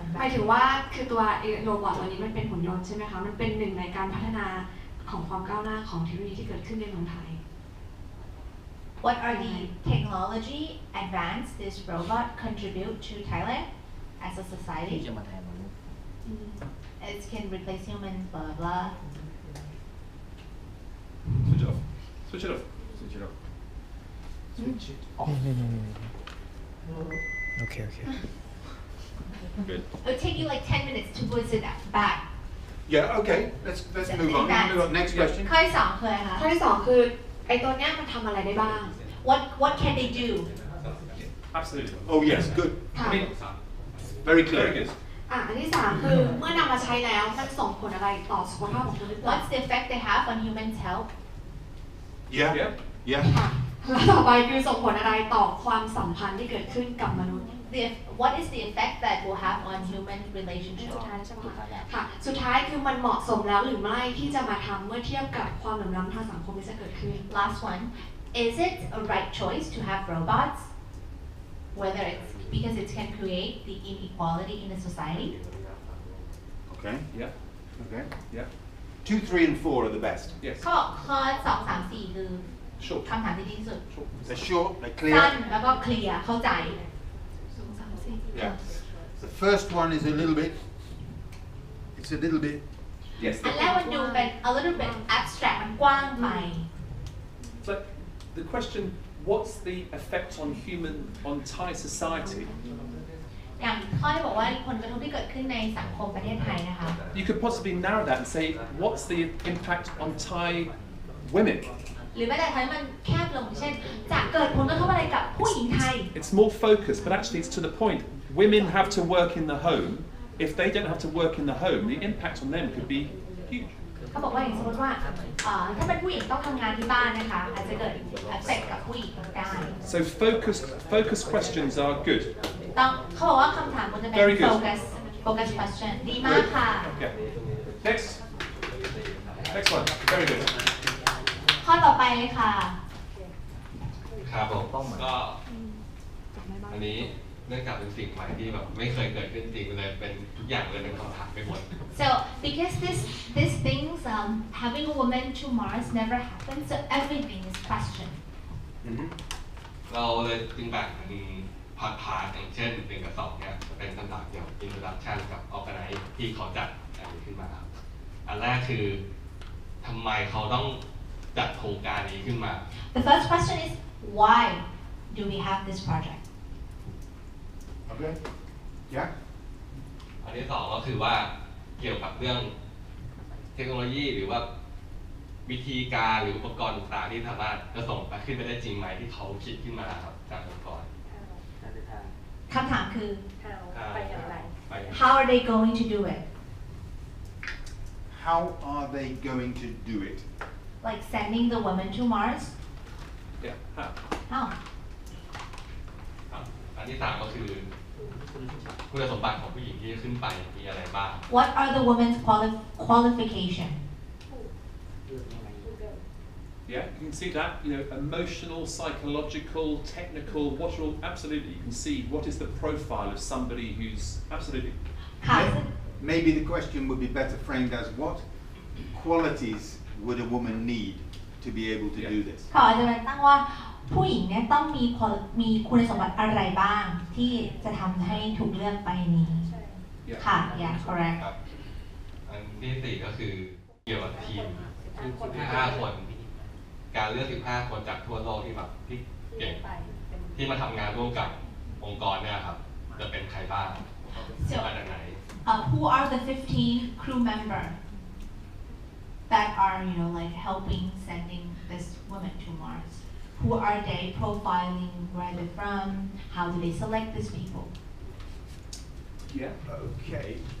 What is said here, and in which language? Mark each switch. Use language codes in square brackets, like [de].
[th] หมายถึงว่าคือตัวโรบอทตัวนี้มันเป็นหุ่นยนต์ใช่ไหมคะมันเป็นหนึ่งในการพัฒนาของความก้าวหน้าของเทคโนโลยีที่เกิดขึ้นในเมืองไทย [en] What are the technology advance this robot contribute to Thailand as a society? [th] ที่จะมาแทนมนุษย์ [en] It can replace humans, blah blah. Switch it off. Switch it off. Switch it off. Switch it off. [th] โอเค [en] Good. It'll take you like 10 minutes to put it back. Yeah, okay. Let's move on. Move on. Next question. [th] ข้อที่สองคืออะไรคะ ข้อที่สองคือไอ้ตัวเนี้ยมันทำอะไรได้บ้าง [en] What can they do? Absolutely. Oh yes, good. I mean, very clear. Very good. [th] อันที่สามคือเมื่อนำมาใช้แล้วมันส่งผลอะไรต่อสุขภาพของคนหรือเปล่า [en] What's the effect they have on human health? Yeah. Yeah. [th] ค่ะแล้วต่อไปคือส่งผลอะไรต่อความสัมพันธ์ที่เกิดขึ้นกับมนุษย์ [en] What is the effect that will have on human relationship? [th] สุดท้ายใช่ไหมค่ะสุดท้ายคือมันเหมาะสมแล้วหรือไม่ที่จะมาทำเมื่อเทียบกับความเหลื่อมล้ำทางสังคมที่จะเกิดขึ้น [en] Last one. Is it a right choice to have robots? Whether it's because it can create the inequality in the society? Okay. Yeah. Okay. Yeah. 2, 3, and 4 are the best. Yes. [th] ข้อ2, 3, 4คือคำถามที่ดีที่สุด [en] They're short, they're clear. [th] สั้นแล้วก็เคลียร์เข้าใจ [en] Yeah. The first one is a little bit. It's a little bit. Yes. [th] อันแรกมันดูเป็น [en] a little bit abstract [th] มันกว้างไป [en] So the question, what's the effect on Thai society? [th] อย่างข้อที่บอกว่าผลกระทบที่เกิดขึ้นในสังคมประเทศไทยนะคะ [en] You could possibly narrow that and say, what's the impact on Thai women? [th] หรือแม้แต่ทำให้มันแคบลงเช่นจะเกิดผลกระทบอะไรกับผู้หญิงไทย [en] It's more focused, but actually it's to the point. Women have to work in the home. If they don't have to work in the home, the impact on them could be huge. [th] เขาบอกว่าอย่างสมมติว่าถ้าเป็นผู้หญิงต้องทำงานที่บ้านนะคะอาจจะเกิดเอฟเฟกต์กับผู้หญิงได้ [en] So focused questions are good. [th] ต้องเขาบอกว่าคำถามมันจะเป็น [en] focus question [th] ดีมากค่ะ [en] Yeah. Next one. Very good. [th] ข้อต่อไปเลยค่ะ ครับผมก็อันนี้เนื่องจากเป็นสิ่งใหม่ที่แบบไม่เคยเกิดขึ้นจริงเลยเป็นทุกอย่างเลยเป็นคำถามไปหมด [en] So because this things having a woman to Mars never happened, so everything is question. [th] เราเลยจึงแบ่งเป็นพาร์ทอย่างเช่น1 กับ 2เนี่ยเป็นคำถามเกี่ยวกับ introduction กับ organize ที่เขาจัดอันนี้ขึ้นมาอันแรกคือทำไมเขาต้องจัดโครงการนี้ขึ้นมา [en] The first question is why do we have this project? Okay. Yeah. [th] อันที่ 2ก็คือว่าเกี่ยวกับเรื่องเทคโนโลยีหรือว่าวิธีการหรืออุปกรณ์ต่างๆที่สามารถจะส่งไปขึ้นไปได้จริงไหมที่เขาคิดขึ้นมาครับจากองค์กร คือ ไปอย่างไร [en] how are they going to do it How are they going to do it? like sending the woman to Mars Yeah. how [th] อันที่ 3ก็คือคุณสมบัติของผู้หญิงที่ขึ้นไปมีอะไรบ้าง [en] what are the woman's qualification Yeah, you can see that, emotional, psychological, technical, what are all, absolutely, you can see what is the profile of somebody who's, absolutely. Maybe the question would be better framed as what qualities would a woman need to be able to do this? [th] เขาอาจจะตั้งว่าผู้หญิงเนี่ยต้องมีคุณสมบัติอะไรบ้างที่จะทำให้ถูกเลือกไปนี้ค่ะ [en] yeah correct [th] อันที่4ก็คือเกี่ยวกับทีม15 คนการเลือก15 คนจากทั่วโลกที่แบบที่เก่งที่มาทำงานร่วมกับองค์กรเนี่ยครับจะเป็นใครบ้างมาจากไหน [en] who are the 15 crew member that are like helping sending this woman to Mars who are they profiling where they're from how do they select these people Yeah. Okay.